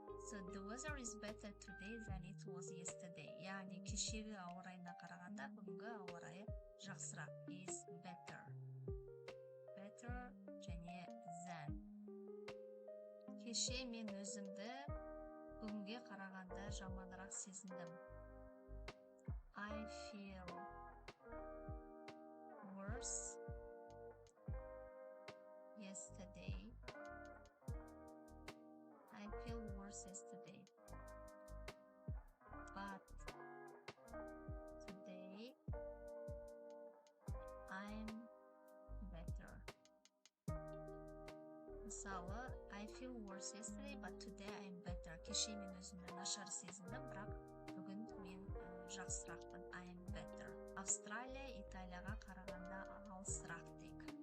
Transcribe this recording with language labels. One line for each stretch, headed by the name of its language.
English: So the weather is better today than it was yesterday.
Kazakh: Яғни кешегі ауа райына қарағанда бүгінгі ауа райы жақсырақ.
English: Is better. Better және than.
Kazakh: Кеше мен өзімді бүгінге қарағанда жаманырақ сезіндім.
English: I feel worse yesterday. I feel worse yesterday. But today I'm better. Мысалы, I feel worse yesterday, but today I'm better.
Kazakh: Кеше мен өзімді нашар сезіндім, бірақ бүгін мен жақсырақпын.
English: I'm better.
Kazakh: Австралия Италияға қарағанда алысырақ дейік.